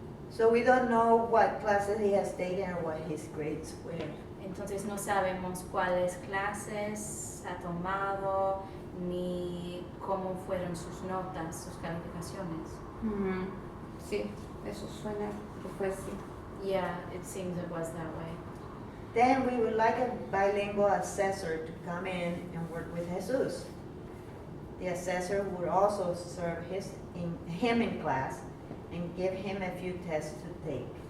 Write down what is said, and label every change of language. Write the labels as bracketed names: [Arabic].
[English] So we don't know what classes he has taken or what his grades were. [Spanish] Entonces no sabemos cuáles clases ha tomado ni cómo fueron sus notas, sus calificaciones. Sí, eso suena que fue así. [English] Yeah, it seems it was that way. Then we would like a bilingual assessor to come in and work with Jesus. The assessor would also serve him in class and give him a few tests to take.